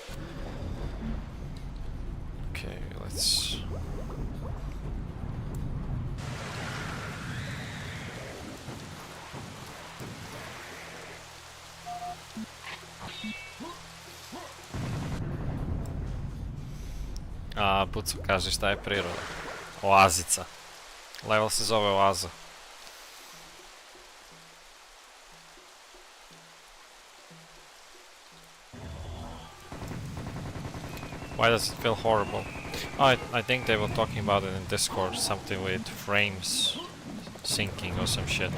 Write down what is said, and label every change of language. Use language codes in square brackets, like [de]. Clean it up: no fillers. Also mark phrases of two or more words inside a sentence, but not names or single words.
[en] Okay, let's... A, [sr] Buco kaže šta je priroda. Oazica. Level se zove Oaza. [en] Why does it feel horrible? Oh, I think they were talking about it in Discord, something with frames syncing or some shit.